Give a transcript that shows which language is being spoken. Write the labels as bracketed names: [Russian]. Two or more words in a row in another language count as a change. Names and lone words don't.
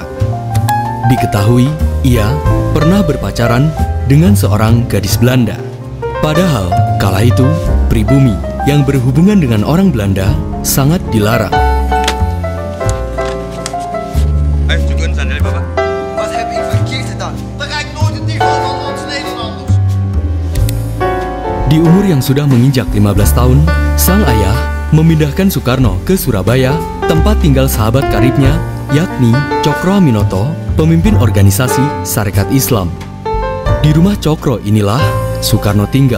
[Indonesian] Diketahui, ia pernah berpacaran dengan seorang gadis Belanda. Padahal, kala itu, pribumi yang berhubungan dengan orang Belanda sangat dilarang. Ayo, zoeken sandalnya Bapak. [Dutch] Wat heb ik verkeerd gedaan? Bereik nooit het niveau van ons Nederlanders. [Indonesian] Di umur yang sudah menginjak 15 tahun, sang ayah memindahkan Soekarno ke Surabaya, tempat tinggal sahabat karibnya yakni Cokro Aminoto, pemimpin organisasi Sarekat Islam. Di rumah Cokro inilah Soekarno tinggal.